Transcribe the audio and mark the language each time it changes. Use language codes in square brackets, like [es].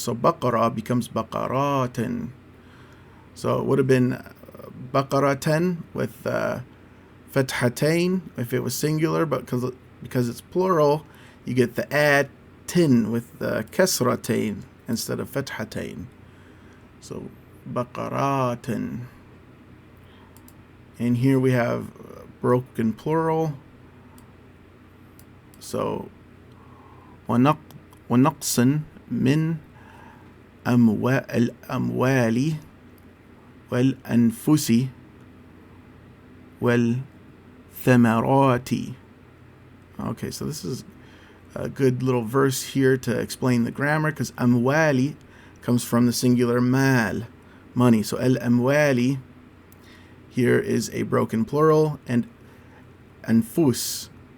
[en] So baqara becomes baqaratin. So it would have been baqaratan with fathatain if it was singular, but because it's plural, you get the tin with kasratain instead of fathatain. So baqaratin. And here we have broken plural. [ar] So ونقص من الأموال والأنفس والثمرات. [en] Okay, so this is a good little verse here to explain the grammar, because amwali comes from the singular mal, money. So al-amwali here is a broken plural, and anfus.